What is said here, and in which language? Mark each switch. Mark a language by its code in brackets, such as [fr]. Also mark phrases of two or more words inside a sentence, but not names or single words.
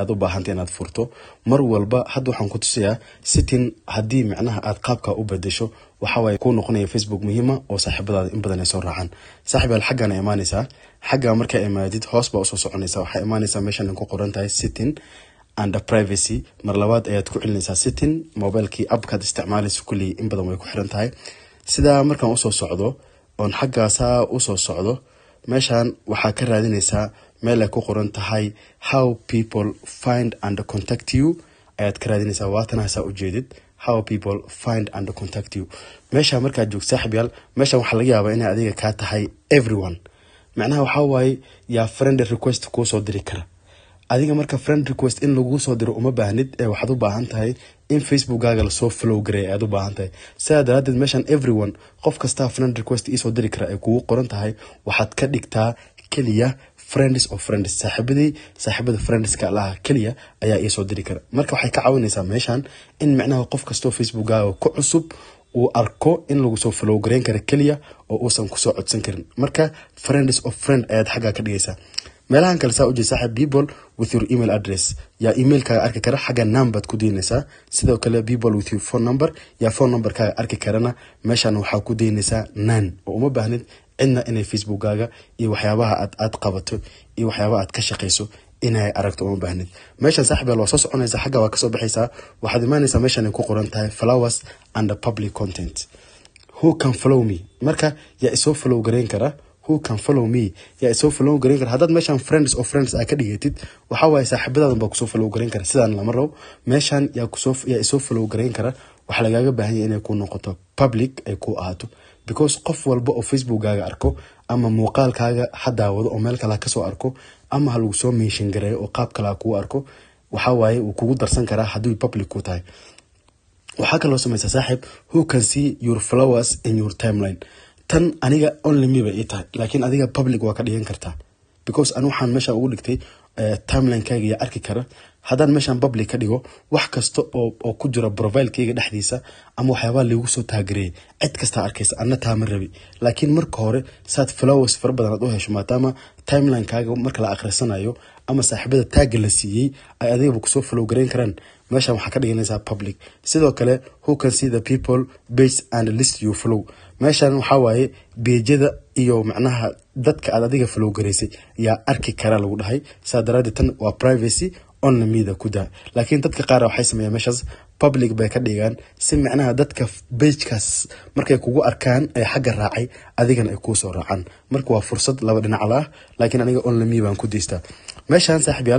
[so] aad u baahantay inaad furto mar walba hadda waxaan ku tusayaa sitin hadii macnaha aad qaabka u bedesho waxa way ku noqonaya Facebook muhiima oo saaxiibadaada in badan ay soo raacaan saaxiibaal xaggan ay imaanaysaa xagga marka ay imaadid hoos ba u soo soconaysaa waxa imaanaysaa meeshan ku qoran tahay [en] sitin and privacy [so] mar labaad ayaad ku celinaysaa setting mobilkii appka isticmaalayso kulli in badan way ku xiran tahay sida markaan u soo socdo on xaggaasa u soo socdo meeshan waxa ka raadinaysaa meel ay ku qoran tahay [en] how people find and contact you [so] ayaad ka raadinaysaa waatanaasa u jeedid [en] how people find and contact you [so] meesha marka joog saaxiib yaal meesha waxa laga yaabaa in adiga ka tahay everyone macnaha waxa way ya [en] friend request [so] ku soo diri kara adiga marka [en] friend request [so] in lagu soo diro uma baahnid ee waxaad u baahan tahay in Facebookaaga la soo follow gareey aad u baahan tahay sida daraadid meeshan everyone qof kasta [en] friend request [so] ii soo diri kara ay kugu qoran tahay waxaad ka dhigtaa kaliya [en] friends of friends [so] saaxiibada friendska la kaliya ayaa ii soo diri kara marka waxay ka caawinaysaa meeshan in macnaha qof kasto Facebookaaga ku cusub uu arko in lagu soo follow gareyn kara kaliya oo uusan ku soo codsan karin marka [en] friends of friend [so] ayaad xagga ka dhigaysaa meelahan kale saa u jeed saaxiib [en] people with your email address [so] ya email ka arki kara xaga number ku deynaysaa sidoo kale [en] people with your phone number [so] ya [en] phone number [so] ka arki karana meeshan waxa ku deynaysaa nan oo uma baahnid cidna inay Facebookaaga iyo waxyaabaha aad qabato iyo waxyaabaha aad ka shaqeyso inay aragto uma baahnid meeshan saaxiib loo soo soconaysa xaga waa ka soo baxaysaa waxaad imaanaysaa meeshan ay ku qoran tahay [en] followers and public content who can follow me [so] marka ya isoo follow gareyn kara [en] who can follow me [so] ya isoo follow gareyn kara hadad meeshan [en] friends of friends [so] ay ka dhigatid waxa way saaxiibadaada ba ku soo follow gareyn kara sidaan lama rabo meeshan ya isoo follow gareyn kara waxa lagaaga baahan yahay inay ku noqoto public ay ku ahaato because qof walba oo Facebookaaga arko ama muuqaalkaaga hadaawado oo meel kale ka soo arko ama hal uu soo mention gareeyo oo qaab kale ku arko waxa way uu kugu darsan kara hadii public ku tahay waxa kale oo sameeyay saaxiib [en] who can see your followers in your timeline [so] tan aniga [en] only me [so] ba ita laakiin adiga public waa ka dhigan kartaa because anu waxaan meesha ugu dhigtay timeline kaaga ya arki kara hadaan meeshan public ka dhigo wax kasta oo ku jira profile kaaga dhaxdiisa ama waxyaabo lagu soo taageeray cid kasta arkaysa anna taama rabi laakiin marka hore saad followers far badan aad u hesho maadaama timeline kaaga marka la akhrisanayo ama saaxiibada tag la siiyay ay adiga ku soo follow gareyn karaan meeshan waxa ka dhiganaysaa public sidoo kale [en] who can see the people based and list you follow [so] meeshan waxa waaye beejada iyo macnaha dadka aad adiga follow gareysay ya arki kara lagu dhahay saadaraad tan waa [en] privacy on media [so] kuda laakiin dadka qaar waxay sameeyaan meeshas public bay ka dhigaan si macnaha dadka page-kaas markay kugu arkaan ay xagga raacay adigana ay ku soo raacaan marka waa fursad laba dhinac ah laakiin aniga [en] on me [so] baan ku deystaa meeshan saaxiibayaal